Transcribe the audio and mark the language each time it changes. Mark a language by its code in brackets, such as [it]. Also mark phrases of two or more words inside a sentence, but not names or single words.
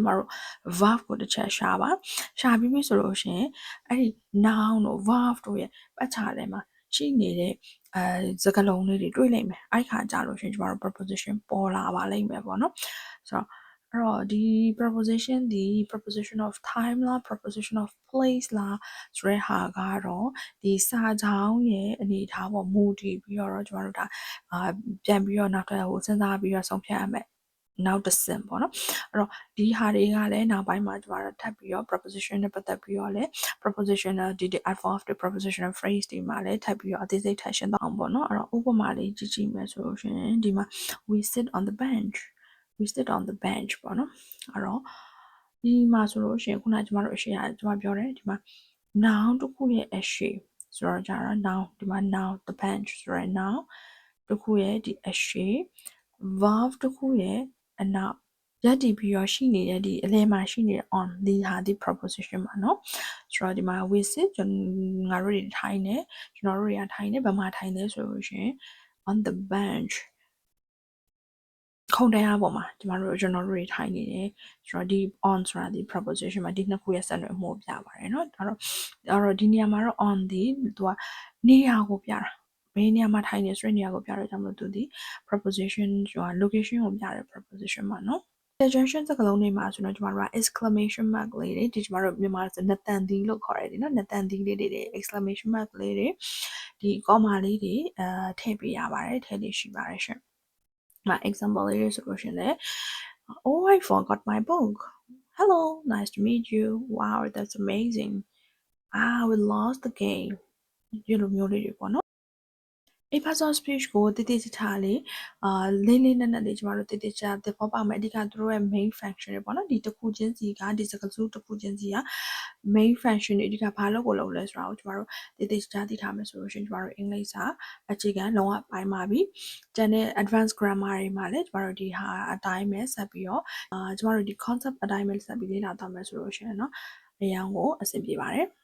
[my] မတို့ verb ကိုတစ်ချက်ရှာပြီးပြီဆိုလို့ရှိရင်အဲ့ဒီ noun တို့ verb တို့ရဲ့ပတ်ချာထဲမှာရှိနေတဲ့စကားလုံးလေးတွေတွေ့လိမ့်မယ်အဲ့ခါကြာလို့ရှိရင်ကျမတို့ preposition ပေါ်လာပါလိမ့်မယ်ပေါ့နော်ဆိုတော့အဲ့တော့ဒီ preposition ဒီ [en] preposition of time [my] လား [en] preposition of place [my] လားဆိုတဲ့ဟာကတော့ဒီစာကြောင်းရဲ့အနေအထားပေါ်မူတ ည်ပြီးတော့ကျမတို့ဒါပြန်ပြီးတော့နောက်ထပ်စဉ်းစားပြီးတော့ဆုံးဖြတ်ရမယ်နောက်တစ်ဆင့်ပေါ့နော်အဲ့တော့ဒီဟာတွေကလည်းနောက်ပိုင်းမှာကျမတို့ထပ်ပြီးတော့ preposition နဲ့ပတ်သက်ပြီးတော့လည်း prepositional ဒီ adverb တွေ [en] prepositional phrase [my] တွေမှာလည်းထပ်ပြီးတော့အသေးစိတ်ထပ်ရှင်းသွားအောင်ပေါ့နော်အဲ့တော့ဥပမာလေးကြည့်ကြည့်မယ်ဆိုလို့ရှိရင်ဒီမှာ [en] we sit on the bench we sit on the bench [my] ပေါ့နော်အဲ့တော့ဒီမှာဆိုလို့ရှိရင်ခုနကျမတို့အရှိရကျမပြောတယ်ဒီမှာ noun တစ်ခုရဲ့အရှိဆိုတော့ကြတော့ noun ဒီမှာ [en] noun the bench [my] ဆိုရယ် noun တစ်ခုရဲ့ဒီအရှိ verb တစ်ခုရဲ့အနောက်ရပ်တည်ပြီးတော့ရှိနေတဲ့ဒီအလယ်မှာရှိနေတဲ့ on ဒီဟာဒီ preposition ပါเนาะဆိုတော့ဒီမှာ [en] we sit [my] ငါတို့တွေထိုင်နေကျွန်တော်တို့တွေကထိုင်နေဘယ်မှာထိုင်လဲဆိုလို့ရှိရင် [en] on the bench [my] ခုံတရားပေါ်မှာကျွန်တော်တို့တွေထိုင်နေတယ်ဆိုတော့ဒီ on ဆိုတာဒီ preposition မှာဒီနှစ်ခုရဲ့ဆက်နွယ်မှုပြပါတယ်เนาะအဲ့တော့ဒီနေရာမှာတော့ on ဒီသူကနေရာကိုပြတာဘယ်နေရာမှာထိုင်နေဆိုတဲ့နေရာကိုပြတော့ကြောင့်မလို့သူဒီ preposition ဆိုတာ location ကိုပြတဲ့ preposition ပါเนาะconjunction စကားလုံးတွေမှာဆိုတော့ကျမတို့က [en] exclamation mark [my] လေးတွေဒီကျမတို့မြန်မာဆိုနတန်သီးလို့ခေါ်ရတယ်နော်နတန်သီးလေးတွေ [en] exclamation mark [my] လေးတွေဒီ comma လေးတွေထည့်ပေးရပါတယ်ထည့်လေးရှိပါတယ် [en] ရှင် my example [my] လေးတွေဆိုလို့ရှင်လေ [en] oh I forgot my book hello nice to meet you wow that's amazing we lost the game [my] ဒီလိုမျိုးလေးတွေပေါ့နော် [en] a personal speech [my] ကိုတည်တည်ချာလေးလေးလေးနက်နက်လေးကျမတို့တည်တည်ချာသဘောပေါက်မယ်အဓိကသူတို့ရဲ့ [en] main function [my] တွေပေါ့နော်ဒီတစ်ခုချင်းစီကဒီစကားစုတစ်ခုချင်းစီက [en] main function [my] တွေအဓိကဘာလို့ကိုလုပ်လဲဆိုတာကိုကျမတို့တည်တည်ချာသိထားမယ်ဆိုလို့ရှိရင်ကျမတို့အင်္ဂလိပ်စာအခြေခံလုံးဝပိုင်းပါပြီကျန်တဲ့ [en] advanced grammar [my] တွေမှာလည်းကျမတို့ဒီဟာအတိုင်းပဲဆက်ပြီးတော့ကျမတို့ဒီ concept အတိုင်းပဲဆက်ပြီးလေ့လာသွားမယ်ဆိုလို့ရှိရင်เนาะအရာကိုအဆင်ပြေပါတယ်